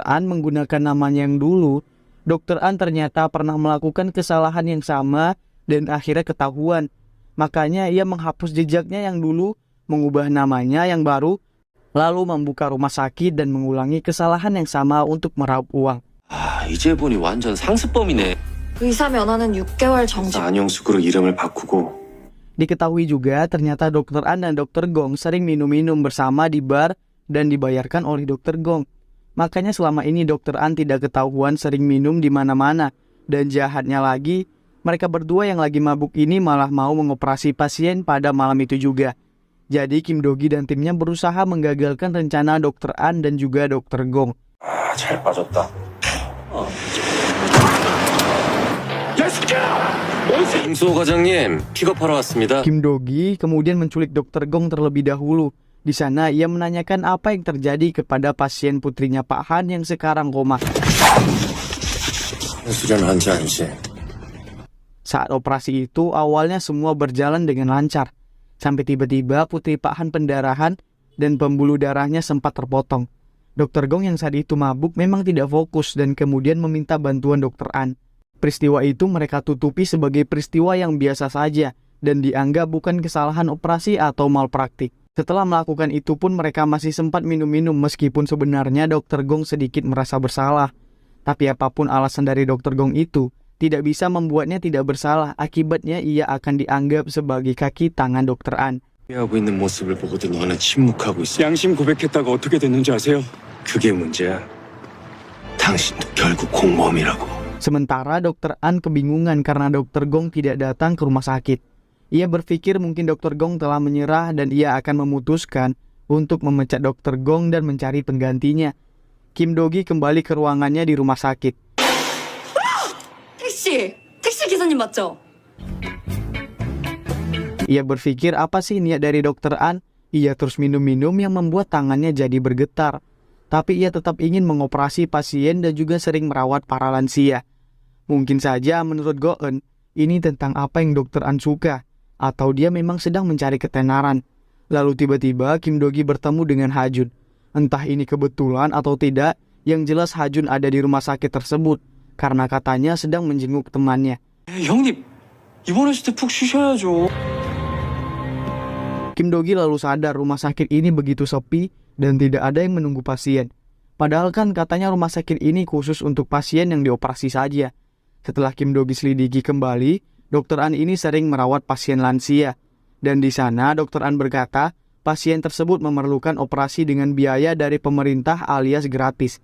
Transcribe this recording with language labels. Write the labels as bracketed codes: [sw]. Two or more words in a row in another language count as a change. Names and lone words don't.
[id] An menggunakan namanya yang dulu, Dr. An ternyata pernah melakukan kesalahan yang sama dan akhirnya ketahuan. Makanya ia menghapus jejaknya yang dulu, mengubah namanya yang baru, lalu membuka rumah sakit dan mengulangi kesalahan yang sama untuk meraup uang. [ko] 이제 보니 완전 상습범이네. 의사 면허는 6개월 정지. 안영숙으로 이름을 바꾸고. [id] Diketahui juga ternyata Dr. An dan Dr. Gong sering minum-minum bersama di bar dan dibayarkan oleh Dr. Gong. Makanya selama ini Dr. An tidak ketahuan sering minum di mana-mana. Dan jahatnya lagi, mereka berdua yang lagi mabuk ini malah mau mengoperasi pasien pada malam itu juga. Jadi Kim Do-gi dan timnya berusaha menggagalkan rencana Dr. An dan juga Dr. Gong. [ko] 잘 빠졌다. 김수호 과장님, 픽업하러 왔습니다. [id] Kim Do-gi kemudian menculik Dr. Gong terlebih dahulu. Di sana ia menanyakan apa yang terjadi kepada pasien putrinya Pak Han yang sekarang koma. [ko] 수련 환자 아니지? [id] Saat operasi itu awalnya semua berjalan dengan lancar. Sampai tiba-tiba putri Pak Han pendarahan dan pembuluh darahnya sempat terpotong. Dr. Gong yang saat itu mabuk memang tidak fokus dan kemudian meminta bantuan Dr. An. Peristiwa itu mereka tutupi sebagai peristiwa yang biasa saja dan dianggap bukan kesalahan operasi atau malpraktik. Setelah melakukan itu pun mereka masih sempat minum-minum meskipun sebenarnya Dr. Gong sedikit merasa bersalah. Tapi apapun alasan dari Dr. Gong itu, tidak bisa membuatnya tidak bersalah, akibatnya ia akan dianggap sebagai kaki tangan Dr. An. [ko] 하고 있는 모습을 보고도 너는 침묵하고 있어. 양심 고백했다가 어떻게 됐는지 아세요? 그게 문제야. 당신도 결국 공범이라고. [id] Sementara Dr. An kebingungan karena Dr. Gong tidak datang ke rumah sakit. Ia berpikir mungkin Dr. Gong telah menyerah dan ia akan memutuskan untuk memecat Dr. Gong dan mencari penggantinya. Kim Do-gi kembali ke ruangannya di rumah sakit. [ko] 택시 기사님 맞죠? [id] Ia berpikir apa sih niat dari Dr. An? Ia terus minum-minum yang membuat tangannya jadi bergetar. Tapi ia tetap ingin mengoperasi pasien dan juga sering merawat para lansia. Mungkin saja menurut Go-eun, ini tentang apa yang Dr. An suka. Atau dia memang sedang mencari ketenaran. Lalu tiba-tiba Kim Do-gi bertemu dengan Ha-jun. Entah ini kebetulan atau tidak, yang jelas Ha-jun ada di rumah sakit tersebut. Karena katanya sedang menjenguk temannya. [ko] 형님, 입원하실 때 푹 쉬셔야죠. [id] Kim Do-gi lalu sadar rumah sakit ini begitu sepi dan tidak ada yang menunggu pasien. Padahal kan katanya rumah sakit ini khusus untuk pasien yang dioperasi saja. Setelah Kim Do-gi selidiki kembali, Dr. An ini sering merawat pasien lansia. Dan di sana Dr. An berkata, pasien tersebut memerlukan operasi dengan biaya dari pemerintah alias gratis.